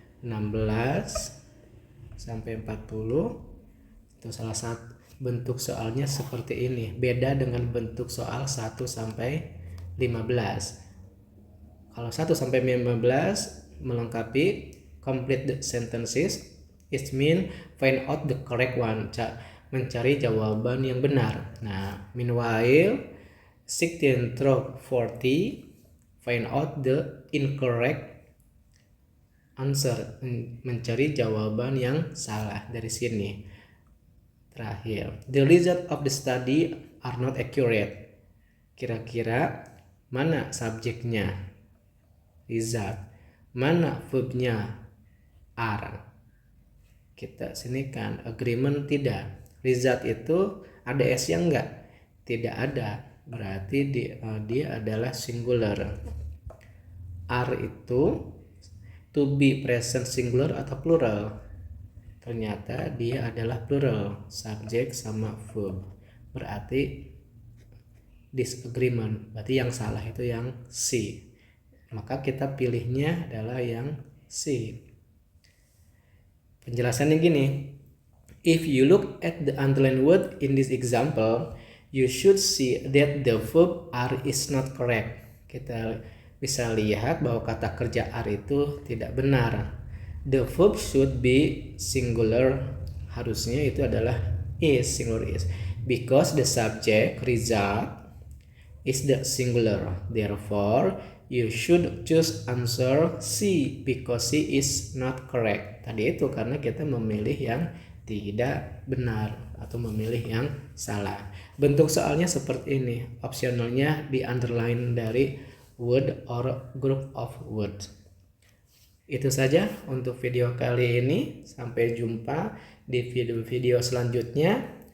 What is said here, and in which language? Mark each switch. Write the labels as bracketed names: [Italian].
[Indonesian] 16 sampai 40 itu salah satu bentuk soalnya seperti ini. Beda dengan bentuk soal 1 sampai 15. Kalau 1 sampai 15 melengkapi [English] complete the sentences. It mean find out the correct one. [Indonesian] Mencari jawaban yang benar. [English] Nah, meanwhile 16 through 40 find out the incorrect answer. [Indonesian] Mencari jawaban yang salah dari sini. Terakhir, [English] the result of the study are not accurate. [Indonesian] Kira-kira mana subjeknya? Result. Mana verbnya? Are. Kita sinikan agreement tidak. Result itu ada s yang enggak? Tidak ada. Berarti dia adalah singular. Are itu to be present singular atau plural? Ternyata dia adalah plural, subjek sama verb. Berarti disagreement. Berarti yang salah itu yang C. Maka kita pilihnya adalah yang C. Penjelasannya gini. [English] If you look at the underlined word in this example, you should see that the verb are is not correct. [Indonesian] Kita bisa lihat bahwa kata kerja are itu tidak benar. [English] The verb should be singular. [Indonesian] Harusnya itu adalah is, [English] singular is. Because the subject result is the singular. Therefore, you should choose answer C because C is not correct. [Indonesian] Tadi itu karena kita memilih yang tidak benar atau memilih yang salah. Bentuk soalnya seperti ini. Opsionalnya di underline dari [English] word or group of words. [Indonesian] Itu saja untuk video kali ini. Sampai jumpa di video-video selanjutnya.